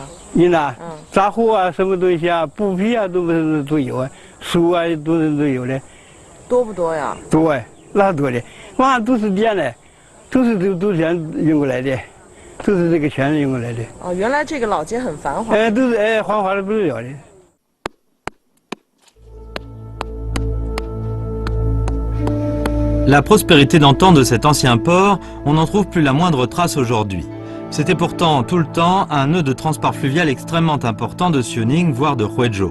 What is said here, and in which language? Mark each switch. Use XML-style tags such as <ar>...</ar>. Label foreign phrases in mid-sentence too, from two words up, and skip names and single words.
<zh>运呐，杂货啊，什么东西啊，布匹啊，都有啊，书啊都有的。多不多呀？多哎，那多的，哇，都是店的，都是全运过来的，都是这个全运过来的。哦，原来这个老街很繁华。都是繁华的不得了的。</zh> <fr>La prospérité d'antan de cet ancien port, on n'en trouve plus la moindre trace aujourd'hui. C'était pourtant tout le temps un nœud de transport fluvial extrêmement important de Xiaoning, voire de Huizhou.</fr>